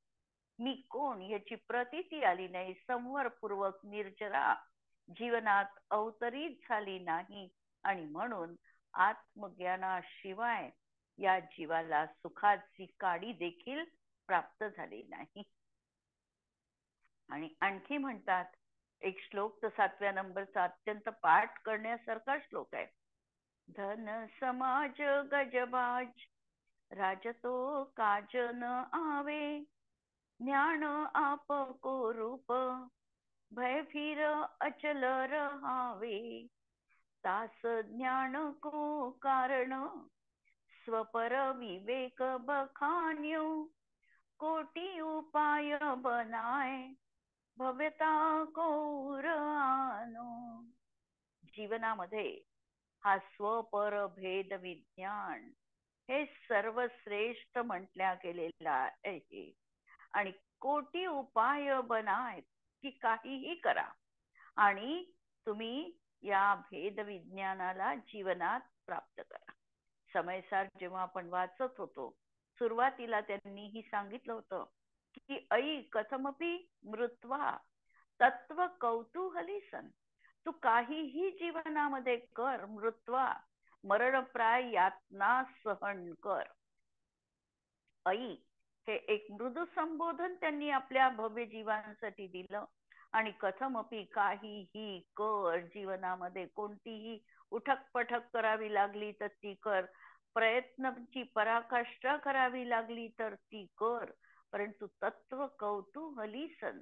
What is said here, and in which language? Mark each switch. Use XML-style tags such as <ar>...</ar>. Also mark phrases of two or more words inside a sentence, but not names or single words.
<mr>मी कोण याची प्रतीती आली नाही, संवरपूर्वक निर्जरा जीवनात अवतरित झाली नाही आणि म्हणून आत्मज्ञानाशिवाय या जीवाला सुखाची काडी देखील प्राप्त झाली नाही। आणि आणखी म्हणतात एक श्लोक तर 7व्या नंबरचा अत्यंत पाठ करण्यासारखा श्लोक आहे।</mr> <hi>धन समाज गजबाज राजतो काज न आवे, ज्ञान आप को रूप, भय फिर अचल रहावे, तास ज्ञान को कारण, स्वपर विवेक बखान्यो, कोटि उपाय बनाए, भव्यता को आनो.</hi> <mr>जीवनामध्ये हा स्वपर भेद विज्ञान हे सर्वश्रेष्ठ म्हटल्या गेलेला आहे. आणि</mr> <hi>कोटी उपाय बनाय,</hi> <mr>की काहीही करा आणि तुम्ही या भेद विज्ञानाला जीवनात प्राप्त करा. समयसार जेव्हा आपण वाचत होतो, सुरुवातीला त्यांनीही सांगितलं होतं की</mr> <sa>ऐ कथमपि मृत्वा तत्व कौतूहली सन.</sa> <mr>तू काहीही जीवनामध्ये कर, मृत्वा मरणप्राय यातना सहन कर. ऐ हे एक मृदू संबोधन त्यांनी आपल्या भव्य जीवनासाठी दिलं. आणि कथमपि काहीही कर, जीवनामध्ये कोणतीही उठक पठक करावी लागली तर ती कर, प्रयत्नाची पराकाष्ठा करावी लागली तर ती कर, परंतु</mr> <sa>तत्व कौतूहली सन.</sa>